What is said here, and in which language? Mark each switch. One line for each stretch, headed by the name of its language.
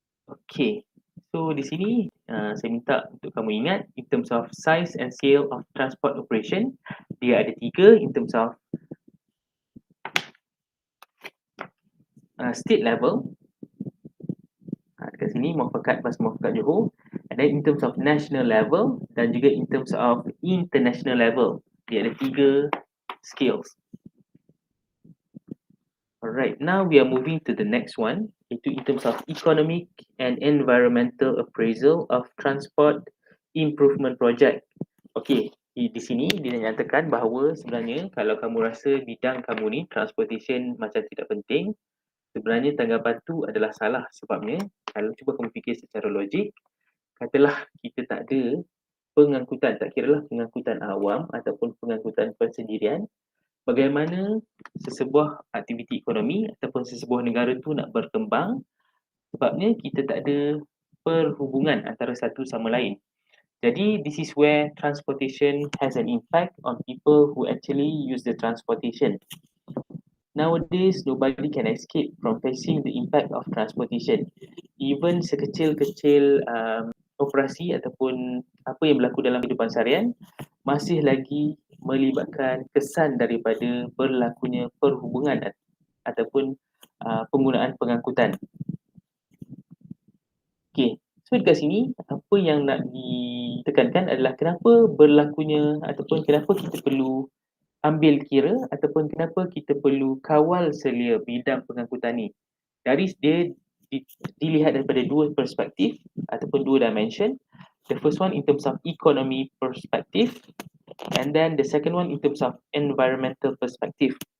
English: Okey, so
Malay: di sini saya minta untuk kamu ingat
English: in terms of size and scale of transport operation,
Malay: dia ada 3
English: in terms of state level,
Malay: dekat sini
English: Muafakat Bas Muafakat Johor, and then in terms of national level
Malay: dan juga
English: in terms of international level, dia ada 3 scales. Alright, now we are moving to the next one, iaitu in terms of economic and environmental appraisal of transport improvement project.
Malay: Okey, di sini dia nyatakan bahawa sebenarnya kalau kamu rasa bidang kamu ni transportation macam tidak penting, sebenarnya tanggapan tu adalah salah. Sebabnya kalau cuba kamu fikir secara logik, katalah kita tak ada pengangkutan, tak kiralah pengangkutan awam ataupun pengangkutan persendirian, bagaimana sesebuah aktiviti ekonomi ataupun sesebuah negara tu nak berkembang, sebabnya kita tak ada perhubungan antara satu sama lain.
English: Jadi this is where transportation has an impact on people who actually use the transportation. Nowadays, nobody can escape from facing the impact of transportation.
Malay: Even sekecil-kecil operasi ataupun apa yang berlaku dalam kehidupan seharian masih lagi melibatkan kesan daripada berlakunya perhubungan ataupun penggunaan pengangkutan. Okey, so dekat sini apa yang nak ditekankan adalah kenapa berlakunya ataupun kenapa kita perlu ambil kira ataupun kenapa kita perlu kawal selia bidang pengangkutan ni. Dari dia dilihat daripada 2 perspektif ataupun 2 dimension.
English: The first one in terms of economy perspective, and then the second one in terms of environmental perspective.